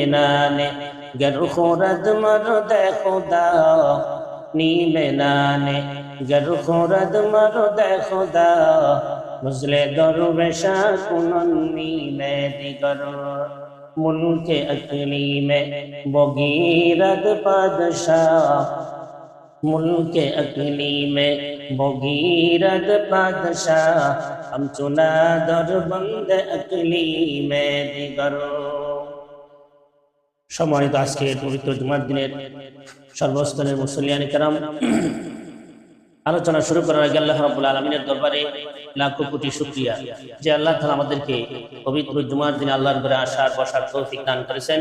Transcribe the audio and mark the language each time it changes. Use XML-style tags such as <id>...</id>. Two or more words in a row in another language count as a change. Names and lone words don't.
<fa>نانه گر خورد مرد خدا نیمه نانه گر خورد مرد خدا نزل درویشا کنن نیمه دیگر ملک اقلیم بگیرد پادشاه ملک اقلیم بگیرد پادشاه همچنا در بند اقلیم دیگر</fa> <bn>সম্মানিত আজকের পবিত্র জুমার দিনের সর্বস্তরের মুসল্লিয়ান কিরাম, আলোচনা শুরু করার আগে আল্লাহ রাব্বুল আলামিনের দরবারে লাখো কোটি শুকরিয়া যে আল্লাহ তাআলা আমাদেরকে পবিত্র জুমার দিনে আল্লাহর ঘরে আসার বসার তৌফিক দান করেছেন।</bn>